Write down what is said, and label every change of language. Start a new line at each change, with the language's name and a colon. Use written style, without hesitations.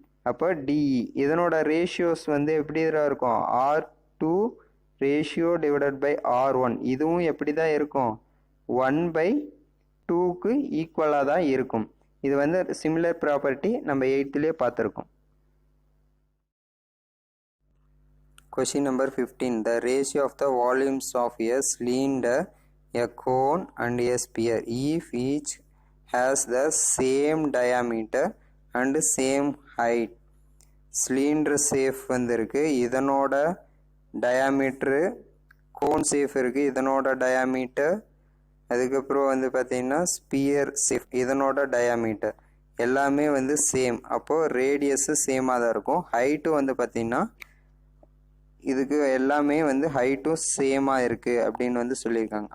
Tamil: அப்போ டிஇ இதனோட ரேஷியோஸ் வந்து எப்படி இருக்கும்? R2 ratio divided by R1. இதுவும் எப்படி தான் இருக்கும்? 1/2க்கு ஈக்குவலாக தான் இருக்கும். இது வந்து சிமிலர் ப்ராப்பர்ட்டி நம்ம 8th பார்த்துருக்கோம்.
English: Question number 15. The ratio of the volumes of a cylinder, a cone and a sphere, if each has the same diameter and same height.
Tamil: Cylinder safe வந்துருக்கு, இதனோட டயாமீட்ரு. கோன் சேஃப் இருக்குது, இதனோட diameter. அதுக்கப்புறம் வந்து பார்த்திங்கன்னா sphere safe, இதனோட diameter எல்லாமே வந்து சேம். அப்போது ரேடியஸு சேமாக தான் இருக்கும். ஹைட்டும் வந்து பார்த்திங்கன்னா இதுக்கு எல்லாமே வந்து ஹைட்டும் சேமாக இருக்குது அப்படின்னு வந்து சொல்லியிருக்காங்க.